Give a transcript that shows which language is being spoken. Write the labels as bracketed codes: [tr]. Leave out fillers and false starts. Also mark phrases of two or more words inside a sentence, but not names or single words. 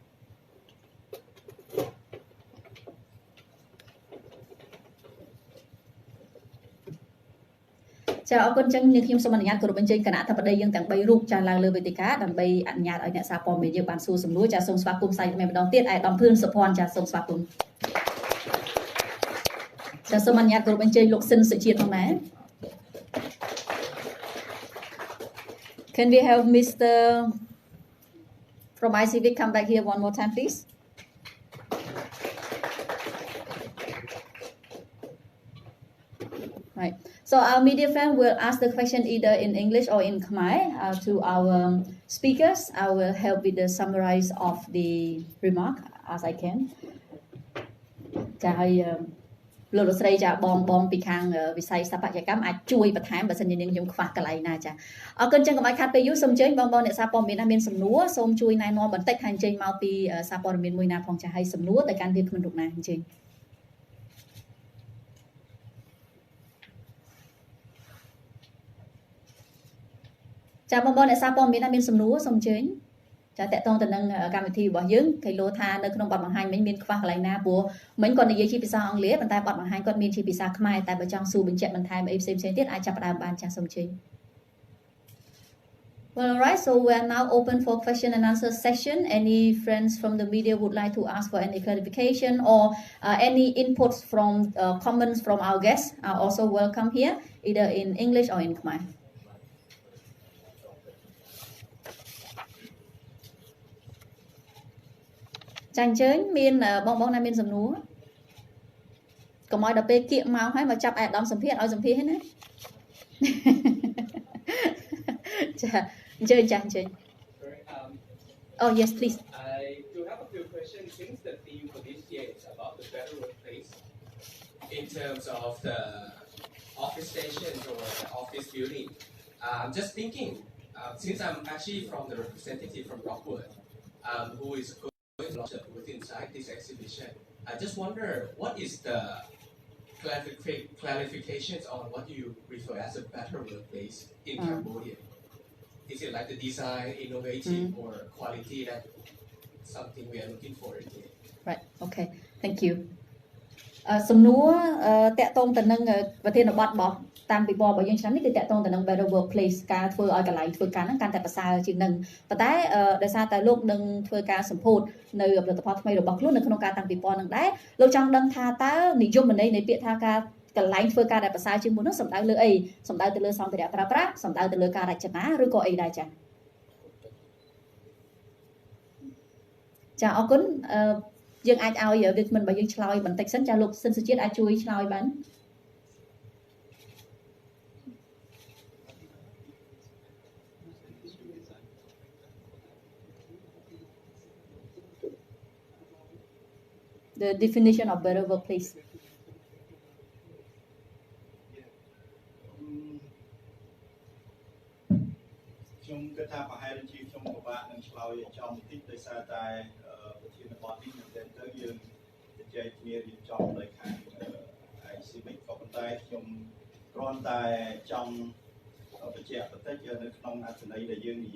[km] ចាអរគុណចឹងខ្ញុំសូមអនុញ្ញាតគោរពអញ្ជើញគណៈអធិបតីយើងទាំង3រូបចាឡើងលើវេទិកាដើម្បីអនុញ្ញាតឲ្យអ្នកសារព័ត៌មានយើងបានសួរសំណួរចាសូមស្វាគមន៍ផ្សាយតែម្ដងទៀតឯកឧត្តមភឿនសុភ័ណ្ឌចាសូមស្វាគមន៍ចាសូមអនុញ្ញាតគោរពអញ្ជើញលោកស៊ិនសុជាតិផងដែរ [en] Can we have Mr. from ICV come back here one more time, please? Right. So our media friend will ask the question either in English or in Khmer to our speakers. I will help with the summarize of the remark as I can. [km] ចាហើយលោកលោកស្រីចាបងពីខាងវិស័យស្ថាបត្យកម្មអាចជួយបន្ថែមបើសិនជានាងខ្ញុំខ្វះកន្លែងណាចាអរគុណចឹងកុំឲ្យខាត់ពេលយូរសូមអញ្ជើញបងអ្នកសារព័ត៌មានណាមានសំណួរសូមជួយណែនាំបន្តិចថាអញ្ជើញមកពីសារព័ត៌មានមួយណាផងចាហើយសំណួរទៅកាន់វាគ្មិនរូបណាអញ្ជើញ ចាបងអ្នកសារព័ត៌មានណាមានសំណួរសូមអញ្ជើញចាតកតងទៅនឹងកម្មវិធីរបស់យើងគេលោថានៅក្នុងបទបង្ហាញមិញមានខ្វះកន្លែងណាព្រោះមិញគាត់និយាយជាភាសាអង់គ្លេសប៉ុន្តែបទបង្ហាញគាត់មានជាភាសាខ្មែរតែបើចង់សួរបញ្ជាក់បន្ថែមអីផ្សេងទៀតអាចចាប់ផ្ដើមបានចាសូមអញ្ជើញ [en] Well, all right, so we are now open for question and answer session. Any friends from the media would like to ask for any clarification or any inputs from comments from our guests are also welcome here, either in English or in Khmer. [km] ចាអញ្ជើញមានបងណាមានសំណួរកុំឲ្យដល់ពេលគៀកមកហើយមកចាប់អាដាមសម្ភារឲ្យសម្ភារហ្នឹងណាចាអញ្ជើញចាអញ្ជើញ [en] Oh yes please I do have a few questions since the theme for this year is about the better workplace in terms of the office stations or the office building. I'm just thinking since I'm actually from the representative from Rockwood who is within inside this exhibition. I just wonder what is the clarifications on what you refer as a better workplace in Cambodia? Is it like the design, innovative, or quality that something we are looking for in here? Right. Okay. Thank you. [km] សំណួរតកតងទៅនឹងប្រធានបទរបស់តាមពិព័រណ៍របស់យើងឆ្នាំនេះគឺតកតងទៅនឹង [en] better workplace [km] ការធ្វើឲ្យកន្លែងធ្វើការហ្នឹងកាន់តែ ប្រសើរជាងនឹងប៉ុន្តែដោយសារតែលោកនឹងធ្វើការសម្ពោធនៅផលិតផលថ្មីរបស់ខ្លួននៅក្នុងការតាំងពិព័រណ៍ហ្នឹងដែរលោកចង់ដឹងថាតើនិយមន័យនៃពាក្យថាការកន្លែងធ្វើការដែលប្រសើរជាងមុននោះសំដៅលើអីសំដៅទៅលើសម្ភារៈប្រើប្រាស់សំដៅទៅលើការរចនាឬក៏អីដែរចា ចាអរគុណយើងអាចឲ្យវាគ្មិនរបស់យើងឆ្លើយបន្តិចសិនចាលោកសិនសុជាតិអាចជួយឆ្លើយបាន [en] The definition of better workplace [km] ខ្ញុំគិតថាប្រហែលជាខ្ញុំពិបាកនឹងឆ្លើយចំបន្តិចដោយសារតែប្រធានបទនេះមែនទែនទៅយើងជជែកគ្នារៀបចំដោយខាង ICMIC ក៏ប៉ុន្តែខ្ញុំគ្រាន់តែចង់បញ្ជាក់បន្តិចនៅក្នុងអត្ថន័យដែលយើងនិ